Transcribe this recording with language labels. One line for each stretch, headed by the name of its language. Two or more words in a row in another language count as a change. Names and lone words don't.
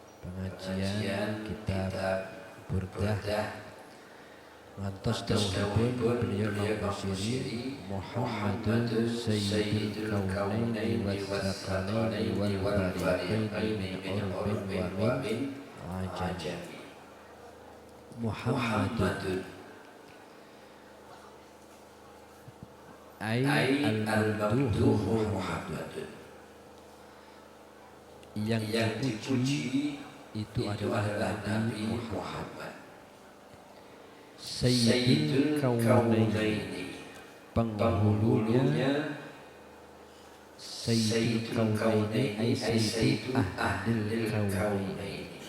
Javanese: pengajian kitab Burdah ngantos dawuhipun beliau Imam Busyiri
Arabic: محمد سيد الكونين والثقلين والفريقين من عرب ومن عجم. محمد أي الممدوح محمد,
Indonesian: yang dipuji itu adalah Nabi Muhammad.
Arabic: سيد الكونين, penghulunya سيد الكونين أي سيد أهل الكونين.